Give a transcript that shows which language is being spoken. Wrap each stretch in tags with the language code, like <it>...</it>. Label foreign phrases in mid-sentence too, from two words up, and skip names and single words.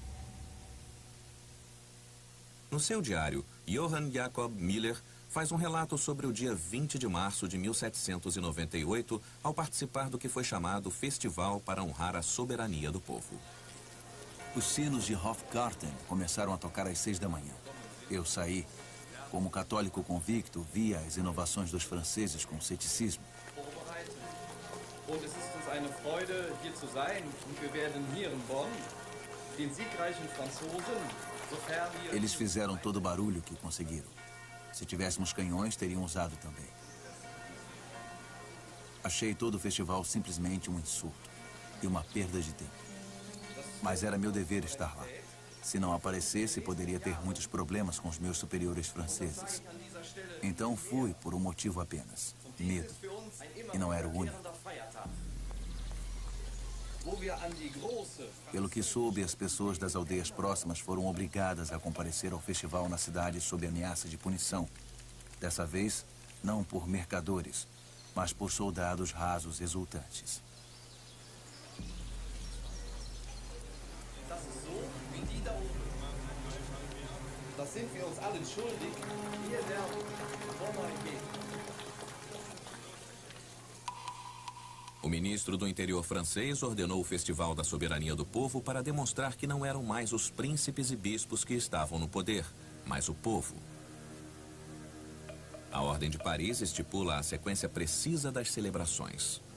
<pt>No seu diário, Johann Jacob Miller faz um relato sobre o dia 20 de março de 1798, ao participar do que foi chamado Festival para honrar a soberania do povo. Os sinos de Hofgarten começaram a tocar às 6 da manhã. Eu saí. Como católico convicto, via as inovações dos franceses com ceticismo.</pt> <de>Und es ist uns eine Freude, hier zu sein. Und wir werden hier in Bonn den siegreichen Franzosen, sofern wir...</de> <pt>Eles fizeram todo o barulho que conseguiram. Se tivéssemos canhões, teriam usado também. Achei todo o festival simplesmente um insulto e uma perda de tempo. Mas era meu dever estar lá. Se não aparecesse, poderia ter muitos problemas com os meus superiores franceses. Então fui por um motivo apenas: medo. E não era o único. Pelo que soube, as pessoas das aldeias próximas foram obrigadas a comparecer ao festival na cidade sob ameaça de punição. Dessa vez, não por mercadores, mas por soldados rasos exultantes.</pt> <de>Das sind wir uns allen schuldig. Hier werden</de> <pt>O ministro do interior francês ordenou o Festival da Soberania do Povo para demonstrar que não eram mais os príncipes e bispos que estavam no poder, mas o povo. A Ordem de Paris estipula a sequência precisa das celebrações.</pt>